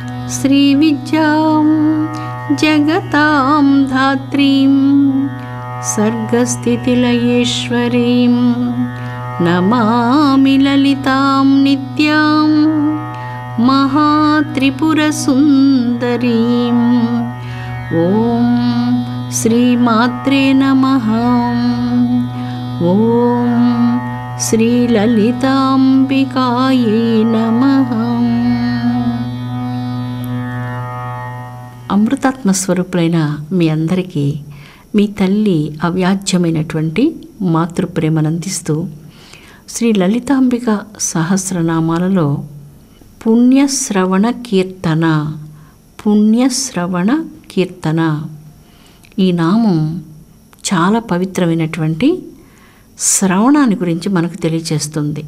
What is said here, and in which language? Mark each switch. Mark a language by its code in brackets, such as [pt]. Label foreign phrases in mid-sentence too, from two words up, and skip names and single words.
[sa] श्रीविद्यां जगतां धात्रीं सर्गस्थितिलयेश्वरीं नमामि ललितां नित्यां महात्रिपुरसुन्दरीं। ॐ श्रीमात्रे नमः। ॐ श्रीललिताम्बिकायै नमः। [te] అమృతాత్మ స్వరూపులైన మీ అందరికీ మీ తల్లి అవ్యాజ్యమైనటువంటి మాతృప్రేమనందిస్తూ శ్రీ లలితాంబిక సహస్రనామాలలో పుణ్యశ్రవణ కీర్తన, పుణ్యశ్రవణ కీర్తన ఈ నామం చాలా పవిత్రమైనటువంటి శ్రవణాన్ని గురించి మనకు తెలియచేస్తుంది.